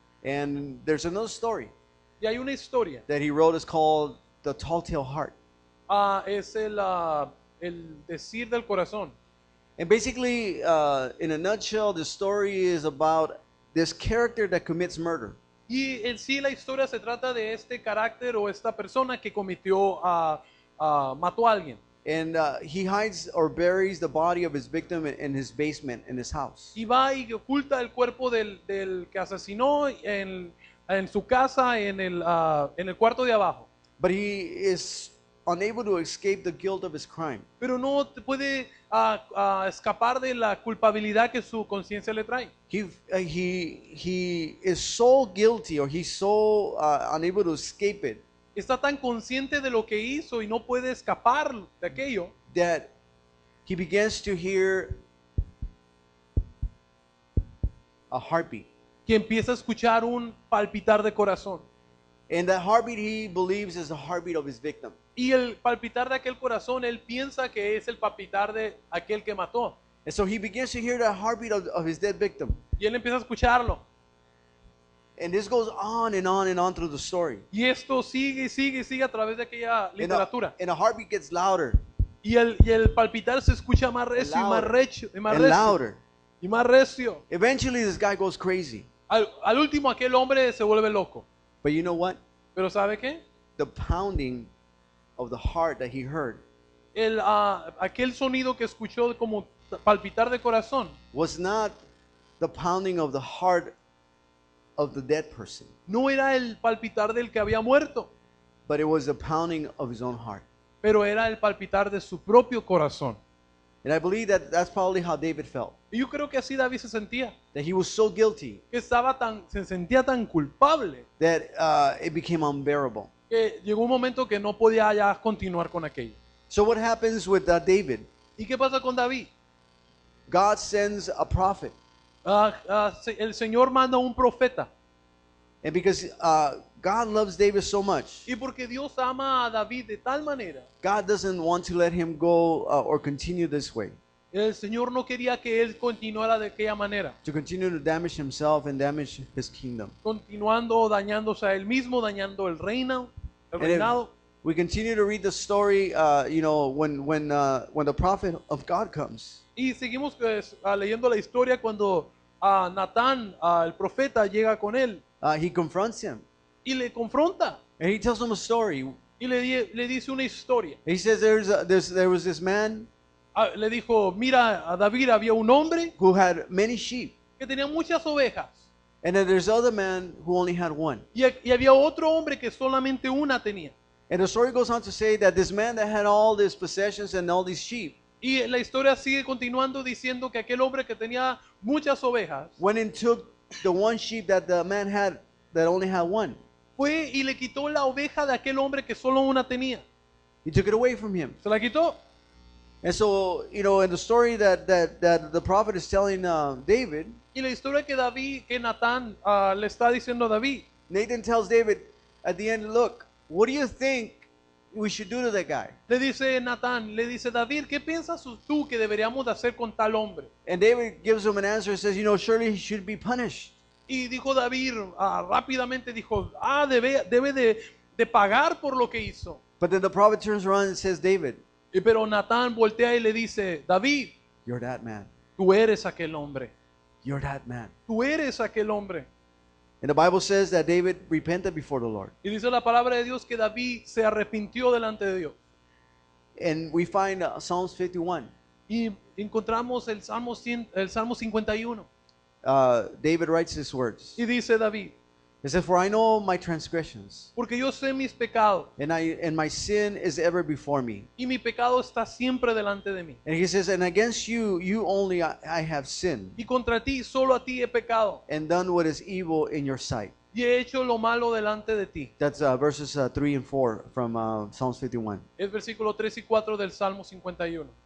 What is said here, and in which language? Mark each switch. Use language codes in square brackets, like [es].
[en] And there's another story [es] Y hay una historia. [en] that he wrote. It's called The Tall Tale Heart. [es] Es el decir del corazón. [en] And basically, in a nutshell, the story is about this character that commits murder. [es] Y en sí la historia se trata de este carácter o esta persona que mató a alguien. [en] And he hides or buries the body of his victim in his basement in his house. [es] Y va y oculta el cuerpo del que asesinó en su casa, en el cuarto de abajo. [en] But he is unable to escape the guilt of his crime. [es] Pero no puede escapar de la culpabilidad que su conciencia le trae. [en] He is so guilty, or he's so unable to escape it, [es] Está tan consciente de lo que hizo y no puede escapar de aquello, [en] that he begins to hear a heartbeat. [es] que empieza a escuchar un palpitar de corazón. [en] And that heartbeat he believes is the heartbeat of his victim. [es] Y el palpitar de aquel corazón, él piensa que es el palpitar de aquel que mató. [en] And so he begins to hear the heartbeat of his dead victim. [es] Y él empieza a escucharlo. [en] And this goes on and on and on through the story. [es] Y esto sigue y sigue y sigue a través de aquella literatura. [en] And the heartbeat gets louder [es] Y el palpitar se escucha más recio y más recio. Y más [en] and [es] recio. [en] louder. [es] Y más recio. [en] Eventually this guy goes crazy. [es] Al último aquel hombre se vuelve loco. [en] But you know what? [es] Pero ¿sabe qué? [en] The pounding of the heart that he heard [es] Aquel sonido que escuchó como palpitar de corazón [en] was not the pounding of the heart of the dead person, [es] no era el palpitar del que había muerto, [en] but it was the pounding of his own heart. [es] pero era el palpitar de su propio corazón. [en] And I believe that that's probably how David felt. [es] Y yo creo que así David se sentía, [en] That he was so guilty [es] que se sentía tan culpable, [en] that it became unbearable. [es] que llegó un momento que no podía ya continuar con aquello. [en] So what happens with David? [es] ¿Y qué pasa con David? [en] God sends a prophet. [es] El Señor manda un profeta. [en] And because God loves David so much, [es] Y porque Dios ama a David de tal manera, [en] God doesn't want to let him go or continue this way, [es] el Señor no quería que él continuara de aquella manera, [en] to continue to damage himself and damage his kingdom. [es] continuando dañándose a él mismo, dañando el [en] And if [es] reinado. [en] we continue to read the story, when the prophet of God comes, [es] Y seguimos pues, leyendo la historia cuando Natán, el profeta, llega con él [en] he confronts him [es] y le confronta [en] and he tells him a story. [es] y le dice una historia. [en] He says there was this man [es] Le dijo, mira, a David había un hombre [en] who had many sheep, [es] que tenía muchas ovejas [en] and then there's other man who only had one. [es] y había otro hombre que solamente una tenía. [en] And the story goes on to say that this man that had all these possessions and all these sheep [es] Y la historia sigue continuando diciendo que aquel hombre que tenía muchas ovejas [en] went and took the one sheep that the man had that only had one. [es] fue y le quitó la oveja de aquel hombre que solo una tenía. [en] He took it away from him. [es] Se la quitó. [en] And so, in the story that the prophet is telling David, [es] Y la historia que Natán le está diciendo a David, [en] Nathan tells David at the end, look, what do you think we should do to that guy? [es] le dice Natán, le dice David, ¿qué piensas tú que deberíamos de hacer con tal hombre? [en] And David gives him an answer and says, surely he should be punished. [es] Y dijo David, rápidamente dijo, debe de pagar por lo que hizo. [en] But then the prophet turns around and says, David, [es] Pero Natán voltea y le dice, David, [en] you're that man. [es] tú eres aquel hombre. [en] You're that man. [es] Tú eres aquel hombre. [en] And the Bible says that David repented before the Lord. [es] Y dice la palabra de Dios que David se arrepintió delante de Dios. [en] And we find Psalms 51. [es] Y encontramos el Salmo 51. [en] David writes these words. [es] Y dice David, [en] He says, for I know my transgressions, [es] porque yo sé mis pecados [en] and my sin is ever before me. [es] y mi pecado está siempre delante de mí. [en] And he says, and against you only I have sinned, [es] Y contra ti, solo a ti he pecado [en] and done what is evil in your sight. [es] y he hecho lo malo delante de ti. [en] That's verses 3 and 4 from Psalms 51. [es] Es versículo 3 y 4 del Salmo 51.